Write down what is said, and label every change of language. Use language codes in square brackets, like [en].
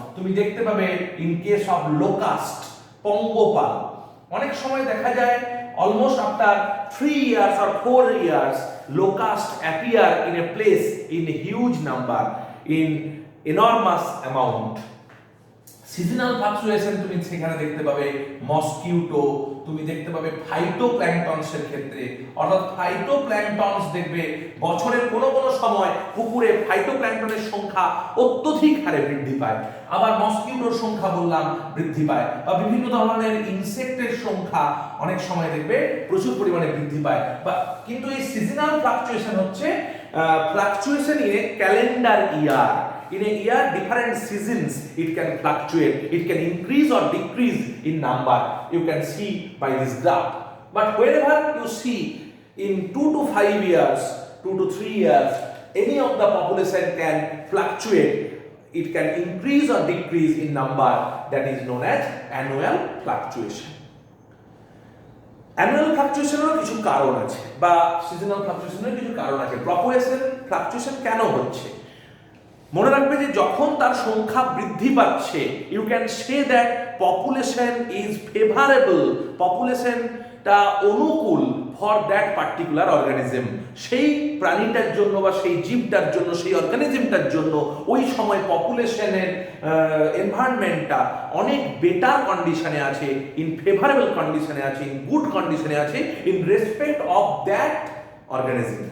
[bn] তুমি দেখতে পাবে [en] in case of locust, পঙ্গপাল, [bn] অনেক সময় দেখা যায় [en] almost after 3 years or 4 years locust appear in a place in a huge number in enormous amount। [bn] Seasonal fluctuation তুমি সেখানে দেখতে পাবে মসকিউটো, তুমি দেখতে পাবে ফাইটোপ্ল্যাঙ্কটনসের ক্ষেত্রে, অর্থাৎ ফাইটোপ্ল্যাঙ্কটনস দেখবে বছরের কোনো সময় পুকুরে ফাইটোপ্ল্যাঙ্কটনের সংখ্যা অত্যধিক হারে বৃদ্ধি পায়, আবার মসকিউটোর সংখ্যা বললাম বৃদ্ধি পায়, বা বিভিন্ন ধরনের ইনসেক্টের সংখ্যা অনেক সময় দেখবে প্রচুর পরিমাণে বৃদ্ধি পায়। বা কিন্তু এই [en] Seasonal fluctuation হচ্ছে fluctuation in a calendar year. In a year, different seasons it can fluctuate. It can increase or decrease in number. You can see by this graph. But wherever you see in 2 to 5 years, 2 to 3 years, any of the population can fluctuate. It can increase or decrease in number. That is known as annual fluctuation. [bn] Annual ফ্লাকচুয়েশনেরও কিছু কারণ আছে, বা seasonal ফ্লাকচুয়েশনের কিছু কারণ আছে। Population fluctuation কেন হচ্ছে? মনে রাখবে যে যখন তার সংখ্যা বৃদ্ধি পাচ্ছে, [en] you can say that population is favourable, [bn] পপুলেশনটা Anukul [en] for that particular organism, [bn] সেই প্রাণীটার জন্য বা সেই জীবটার জন্য, সেই অর্গানিজমটার জন্য ওই সময় পপুলেশনের এনভায়রনমেন্টটা অনেক বেটার কন্ডিশনে আছে, ইন ফেভারেবল কন্ডিশনে আছে, ইন গুড কন্ডিশনে আছে, [en] In respect of that organism.